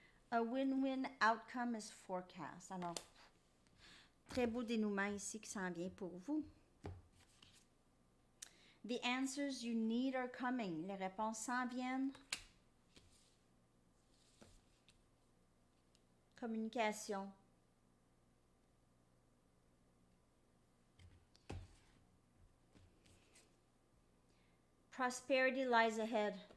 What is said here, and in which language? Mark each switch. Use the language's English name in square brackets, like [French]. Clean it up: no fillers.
[English] A win-win outcome is forecast. [French] Alors, très beau dénouement ici qui s'en vient pour vous. [English] The answers you need are coming. [French] Les réponses s'en viennent. [English] Communication. Prosperity lies ahead.